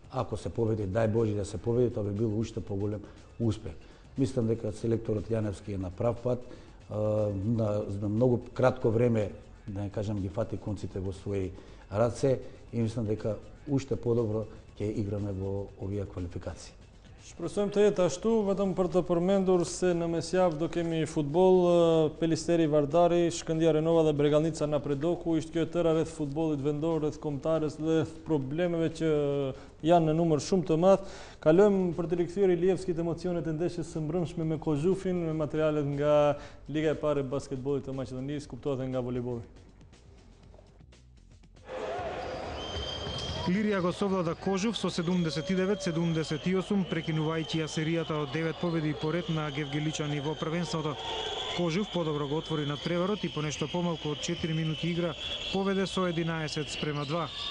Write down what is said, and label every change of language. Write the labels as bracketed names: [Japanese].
[Macedonian] Ако се победи, дај Боже да се победи, тоа би било уште поголем успех. Мислам дека селекторот Јаневски е на прав пат, на многу кратко време, да не кажам, ги фати конците во своји раце и мислам дека уште подобро ќе играме во овие квалификации. [Albanian] Shpresojmë të jetë ashtu, vetëm për të përmendur se në mesjavë do kemi futboll, Pelisteri Vardari, Shkëndija Renova dhe Bregalnica Napredoku. Ishte kjo e tëra rreth futbollit vendor, rreth kombëtares dhe problemeve që janë në numër shumë të madh. Kalojmë për të rikthyer Ilievskit emocionet e ndeshjes së mbrëmshme me Kozhufin, me materialet nga Liga e parë e basketbollit të Maqedonisë, kuptohet nga volejbolli. [Macedonian] Лирија го совлада Кожув со 79-78, прекинувајќи ја серијата од 9 победи поред на гевгеличани во првенството. Кожув подобро го отвори надпреварот и по нешто помалку од 4 минути игра поведе со 11-2.